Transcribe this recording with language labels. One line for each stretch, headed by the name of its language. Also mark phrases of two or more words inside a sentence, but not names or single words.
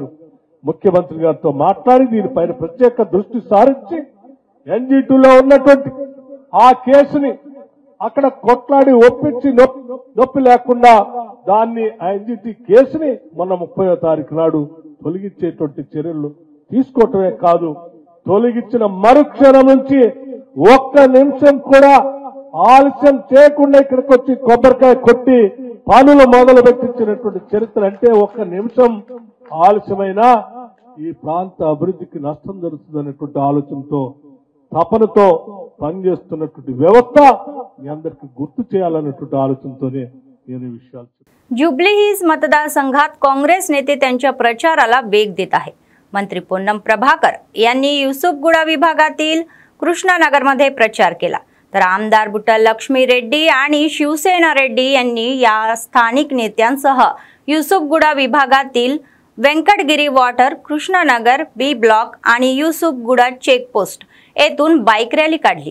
Telugu: ముఖ్యమంత్రి గారితో మాట్లాడి దీనిపైన ప్రత్యేక దృష్టి సారించి ఎన్జిటిలో ఉన్నటువంటి ఆ కేసుని అక్కడ కొట్లాడి ఒప్పించి నొప్పి లేకుండా దాన్ని ఎన్జిటి కేసుని మొన్న 30వ తారీఖు నాడు తొలగించేటువంటి చర్యలు తీసుకోవటమే కాదు, తొలగించిన మరుక్షణం నుంచి ఒక్క నిమిషం కూడా ఆలస్యం చేయకుండా ఇక్కడికి వచ్చి కొబ్బరికాయ కొట్టి పనులు మొదలు పెట్టించినటువంటి చరిత్ర। అంటే ఒక్క నిమిషం ఆలస్యమైనా ఈ ప్రాంత అభివృద్ధికి నష్టం జరుగుతుందనేటువంటి ఆలోచనతో తపనతో పనిచేస్తున్నటువంటి వ్యవస్థ మీ అందరికీ గుర్తు చేయాలనేటువంటి ఆలోచనతోనే నేను ఈ విషయాలు।
Marathi: जुबली हिल्स मतदारसंघात काँग्रेस नेते त्यांच्या प्रचाराला वेग देत आहे। मंत्री पोन्नम प्रभाकर यांनी युसुफगुडा विभागातील कृष्णानगरमध्ये प्रचार केला, तर आमदार बुट्टा लक्ष्मी रेड्डी आणि शिवसेना रेड्डी यांनी या स्थानिक नेत्यांसह युसुफगुडा विभागातील वेंकटगिरी वॉटर, कृष्णानगर बी ब्लॉक आणि युसुफगुडा चेकपोस्ट येथून बाईक रॅली काढली।